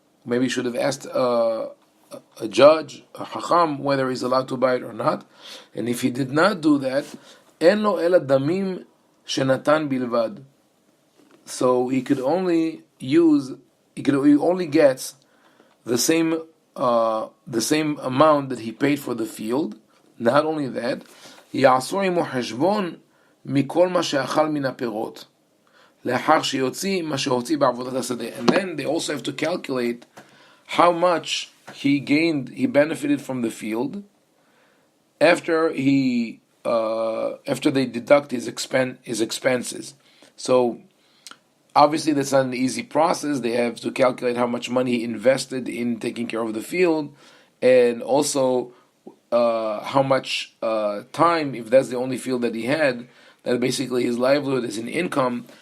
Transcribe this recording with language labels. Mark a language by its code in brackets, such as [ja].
[en] Maybe he should have asked a judge, a hacham, whether he's allowed to buy it or not. And if he did not do that, [he] en lo ela damim shenatan bilvad. [en] So he only gets the same amount that he paid for the field. Not only that, [he] יעשו עמו חשבון מכל מה שאכל מן הפירות. לאחר שיוציא מה שהוציא בעבודת השדה. [en] And then they also have to calculate how much he benefited from the field after they deduct his expenses. So Obviously, that's not an easy process. They have to calculate how much money he invested in taking care of the field, and also how much time, if that's the only field that he had, that basically his livelihood is an income.